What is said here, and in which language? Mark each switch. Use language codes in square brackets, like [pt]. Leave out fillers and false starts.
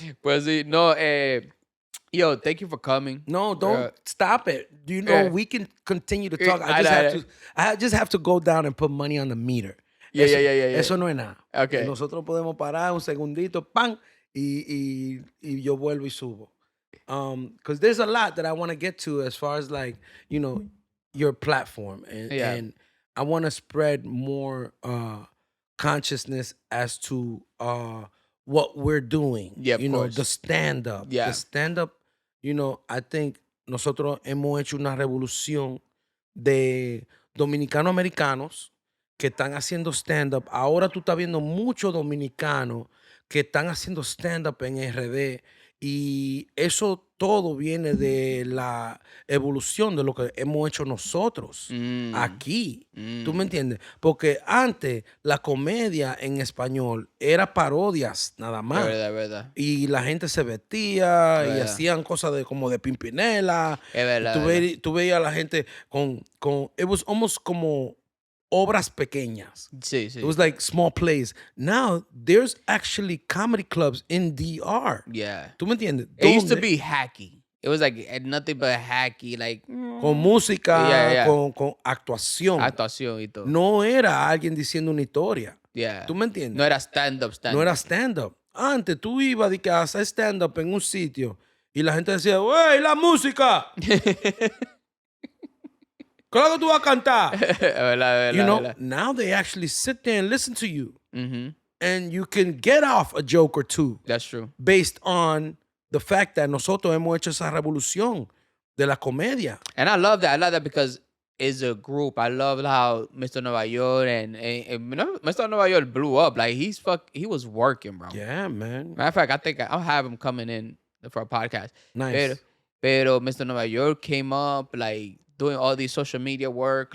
[en] But see, no, yo, thank you for coming. No, don't stop it. Do you know Yeah. we can continue to talk? I I just have to go down and put money on the meter. Yeah. [es] Eso no es nada. Okay. Nosotros podemos parar un segundito, pan, y yo vuelvo y subo. [en] Because there's a lot that I want to get to as far as like, you know, your platform. And I want to spread more consciousness as to what we're doing. Yeah, you of know, course. the stand-up. Yeah. The stand-up, you know, I think [es] nosotros hemos hecho una revolución de dominicanos-americanos que están haciendo stand-up. Ahora tú estás viendo muchos dominicanos que están haciendo stand-up en RD y eso todo viene de la evolución de lo que hemos hecho nosotros aquí. ¿Tú me entiendes? Porque antes la comedia en español era parodias nada más. Es verdad. Y la gente se vestía y hacían cosas como de Pimpinela. Es verdad. Tú veías a la gente con [en] it was almost [es] como obras pequeñas. Sí. [en] It was like small plays. Now, there's actually comedy clubs in DR. Yeah. [es] ¿Tú me entiendes? [en] It used to be hacky. It was like nothing but hacky, like... [es] Con música, con actuación. Actuación y todo. No era alguien diciendo una historia. [en] Yeah. [es] ¿Tú me entiendes? No era stand-up. No era stand-up. Antes tú ibas a hacer stand-up en un sitio y la gente decía, ¡wey, la música! Claro que tú vas a cantar. [en] You know, now they actually sit there and listen to you. And you can get off a joke or two. That's true. Based on the fact that [es] nosotros hemos hecho esa revolución de la comedia. [en] And I love that. I love that because it's a group. I love how Mr. Nueva York and Mr. Nueva York blew up. Like he was working, bro. Yeah, man. Matter of fact, I think I'll have him coming in for a podcast. Nice. [es] Pero Mr. [en] Nueva York came up like doing all these social media work.